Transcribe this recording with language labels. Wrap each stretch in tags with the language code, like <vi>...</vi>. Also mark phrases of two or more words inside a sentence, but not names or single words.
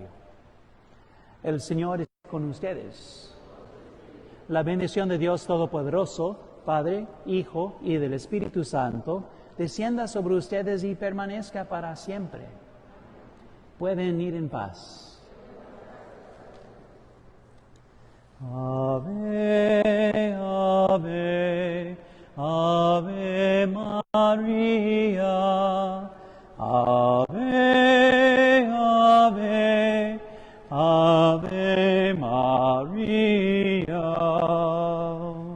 <es>El Señor está con ustedes. La bendición de Dios Todopoderoso, Padre, Hijo y del Espíritu Santo, descienda sobre ustedes y permanezca para siempre. Pueden ir en paz.</es> <la>Ave, ave, ave María. Ave, ave, ave María.</la>